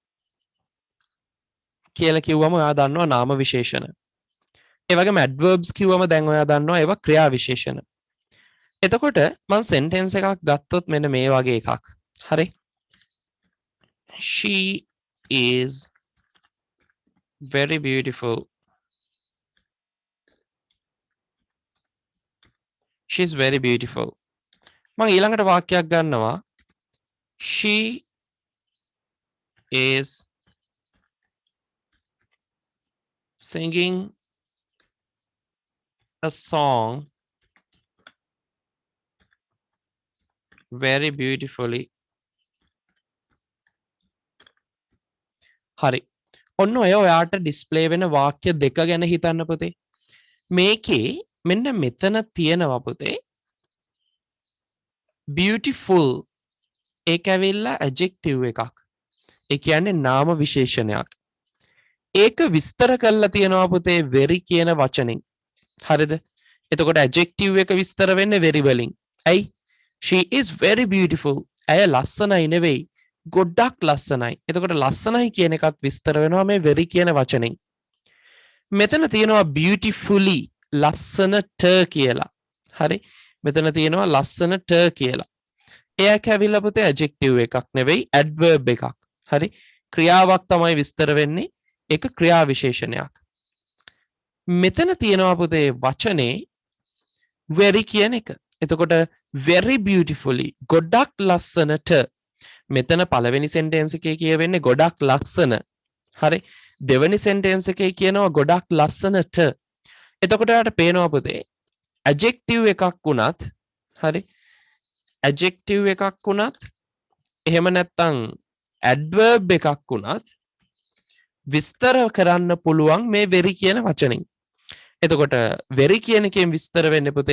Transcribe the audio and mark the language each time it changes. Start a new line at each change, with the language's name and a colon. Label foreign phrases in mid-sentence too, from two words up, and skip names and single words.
Sinhala: කියලා කිව්වම ඔයා දන්නවා නාම විශේෂණ ඒ වගේම adverbs කිව්වම දැන් ඔයා දන්නවා ඒවා ක්‍රියා විශේෂණ එතකොට මම sentence එකක් ගත්තොත් මෙන්න මේ වගේ එකක් හරි
English: she is very beautiful she's very beautiful
Sinhala: මම ඊළඟට වාක්‍යයක් ගන්නවා
English: she is singing a song very beautifully
Sinhala: හරි ඔන්න ඔය ඔයාට ඩිස්ප්ලේ වෙන වාක්‍ය දෙක ගැන හිතන්න පුතේ මේකේ මෙන්න මෙතන තියෙනවා පුතේ beautiful ඒක ඇවිල්ලා adjective එකක් ඒ කියන්නේ නාම විශේෂණයක් ඒක විස්තර කරලා තියෙනවා පුතේ very කියන වචනෙන් හරිද එතකොට adjective එක විස්තර වෙන්නේ very වලින් ඇයි
English: she is very beautiful
Sinhala: ඇය ලස්සනයි නෙවෙයි ගොඩක් ලස්සනයි එතකොට ලස්සනයි කියන එකත් විස්තර වෙනවා මේ very කියන වචනෙන් මෙතන තියෙනවා beautifully ලස්සනට කියලා හරි මෙතන තියෙනවා ලස්සනට කියලා එයක් ඇවිල්ලා පුතේ adjective එකක් නෙවෙයි adverb එකක් හරි ක්‍රියාවක් තමයි විස්තර වෙන්නේ ඒක ක්‍රියා විශේෂණයක් මෙතන තියෙනවා පුතේ වචනේ very කියන එක එතකොට
English: very beautifully
Sinhala: ගොඩක් ලස්සනට මෙතන පළවෙනි sentence එකේ කියවෙන්නේ ගොඩක් ලස්සන හරි දෙවෙනි sentence එකේ කියනවා ගොඩක් ලස්සනට එතකොට යාට පේනවා පුතේ adjective එකක් වුණත් හරි adjective එකක් වුණත් එහෙම නැත්නම් adverb එකක් වුණත් විස්තර කරන්න පුළුවන් මේ very කියන වචනෙන් එතකොට very කියන එකෙන් විස්තර වෙන්නේ පුතේ